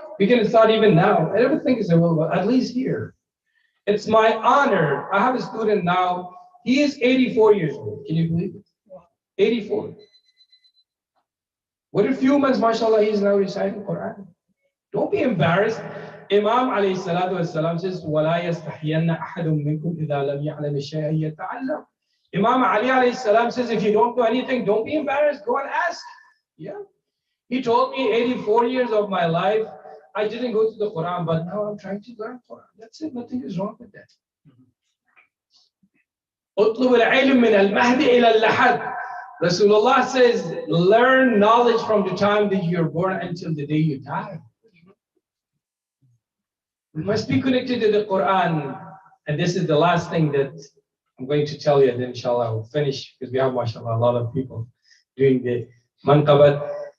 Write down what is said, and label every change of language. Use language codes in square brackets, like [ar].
[en] We can start even now. Everything is available, at least here. It's my honor. I have a student now. He is 84 years old. Can you believe it? 84. What a few months, mashallah, he's now reciting Quran. Don't be embarrassed. [ar] Imam alayhi salatu wasalam [en] says, [ar] وَلَا يَسْتَحْيَنَّ أَحَدٌ مِّنْكُمْ إِذَا لَمْ يَعْلَمِ شَيْئًا يَتَعَلَّمُ. [en] Imam Ali alayhi salam says, if you don't know anything, don't be embarrassed, go and ask. Yeah. He told me 84 years of my life, I didn't go to the Quran, but now I'm trying to learn Quran. That's it, nothing is wrong with that. [ar] اطلب العلم من المهد إلى اللحد. [en] Rasulullah says, learn knowledge from the time that you're born until the day you die. We must be connected to the Quran. And this is the last thing that I'm going to tell you, and then inshallah we'll finish, because we have, mashallah, a lot of people doing the manqabat.